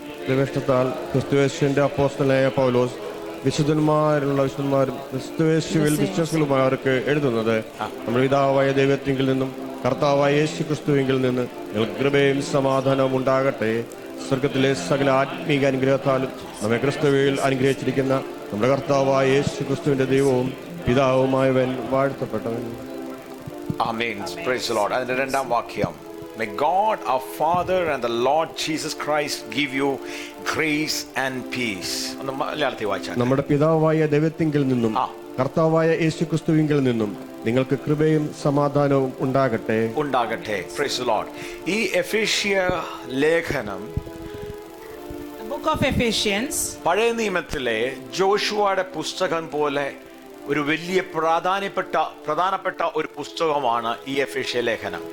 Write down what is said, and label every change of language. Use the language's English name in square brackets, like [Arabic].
[Malayalam] ദൈവത്താൽ ക്രിസ്തുയേശുവിന്റെ അപ്പോസ്തലനായ പൗലോസ് വിശുദ്ധന്മാരും ക്രിസ്തുയേശുവിൽ വിശ്വാസികളുമാർക്ക് എഴുതുന്നത് നമ്മുടെ പിതാവായ ദൈവത്തിങ്കിൽ നിന്നും കർത്താവായ യേശു ക്രിസ്തുവിങ്കിൽ നിന്ന് നിങ്ങൾക്ക് കൃപയും സമാധാനവും ഉണ്ടാകട്ടെ. സ്വർഗത്തിലെ സകല ആത്മീക അനുഗ്രഹത്താലും നമ്മെ ക്രിസ്തുവിൽ അനുഗ്രഹിച്ചിരിക്കുന്ന നമ്മുടെ കർത്താവായ യേശു ക്രിസ്തുവിന്റെ ദൈവവും പിതാവുമായവൻ വാഴ്ത്തപ്പെട്ടവൻ. ആമേൻ. [English] Praise the Lord. [Malayalam] അതിന്റെ 2-ാം വാക്യം. [English] May God our Father and the Lord Jesus Christ give you grace and peace. [Malayalam] ഒന്ന് മലയാളത്തിൽ വായിച്ചാൽ. നമ്മുടെ പിതാവായ ദൈവത്തിങ്കിൽ നിന്നും കർത്താവായ യേശു ക്രിസ്തുവിങ്കിൽ നിന്നും നിങ്ങൾക്ക് കൃപയും സമാധാനവും ഉണ്ടാകട്ടെ. [English] Praise the Lord. [Malayalam] ഈ എഫെസ്യ ലേഖനം [English] book of Ephesians [Malayalam] പഴയ നിയമത്തിലെ ജോഷുവയുടെ പുസ്തകം പോലെ ഒരു വലിയ പ്രധാനപ്പെട്ട ഒരു പുസ്തകമാണ് ഈ എഫെസ്യ ലേഖനം.